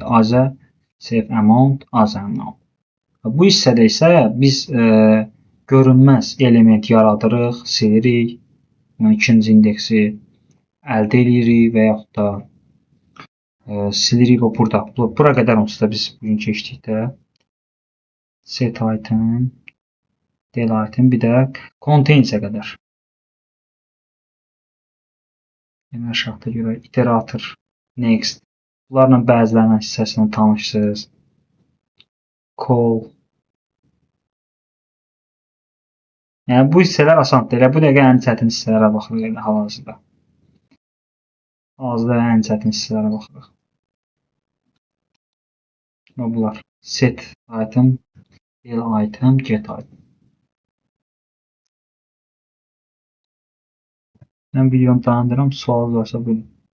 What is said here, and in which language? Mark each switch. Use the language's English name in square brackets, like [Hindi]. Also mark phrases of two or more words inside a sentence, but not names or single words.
[Azerbaijani] Aza, [English] save amount, [Azerbaijani] aza amount. Bu hissədə isə biz görünməz element yaradırıq, silirik, yəni ikinci indeksi əldə edirik və yaxud da silirik və burada. Bura qədər onsuz da biz bugün keçdik də. [English] Set item, del item, [Azerbaijani] bir də contains'e qədər. Yəni aşağıda görək, [English] iterator, next. [Azerbaijani] Bunlarla bəzilərinin hissəsindən tanışsınız. Call. Yəni bu hissələr asandır. Elə bu dəqiqə ən çətin hissələrə baxırıq elə hal-hazırda. Hal-hazırda ən çətin hissələrə baxırıq. Və bunlar [English] set item, del item, get item. [Azerbaijani] Mən videonu dayandırıram. Sual varsa buyurun.